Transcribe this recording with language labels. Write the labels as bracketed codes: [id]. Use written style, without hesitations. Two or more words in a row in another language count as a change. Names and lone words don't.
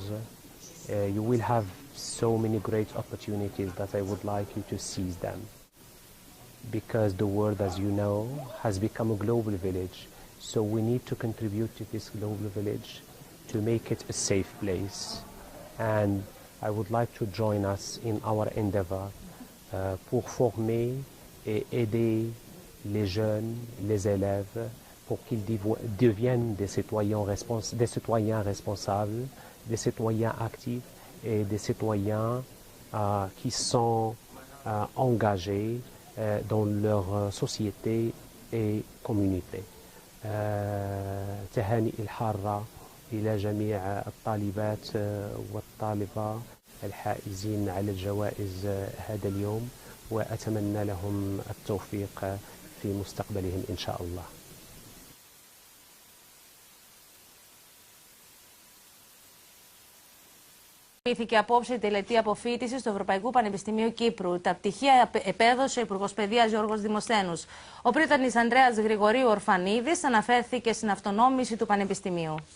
[en] You will have so many great opportunities that I would like you to seize them. Because the world, as you know, has become a global village. So we need to contribute to this global village to make it a safe place. And I would like to join us in our endeavor [fr] pour former et aider les jeunes, les élèves, pour qu'ils deviennent des citoyens responsables, des citoyens actifs et des citoyens qui sont engagés dans leur société et communauté. [ar] تهاني الحارة إلى جميع الطالبات والطالبة الحائزين على الجوائز هذا اليوم، وأتمنى لهم التوفيق في مستقبلهم إن شاء الله. [el] Ηθηκε απόψε η τελετή αποφοίτησης του Ευρωπαϊκού Πανεπιστημίου Κύπρου. Τα πτυχία επέδωσε ο Υπουργός Παιδείας Γιώργος Δημοσθένους. Ο πρίτανης Ανδρέας Γρηγορίου Ορφανίδης αναφέρθηκε στην αυτονόμηση του Πανεπιστημίου.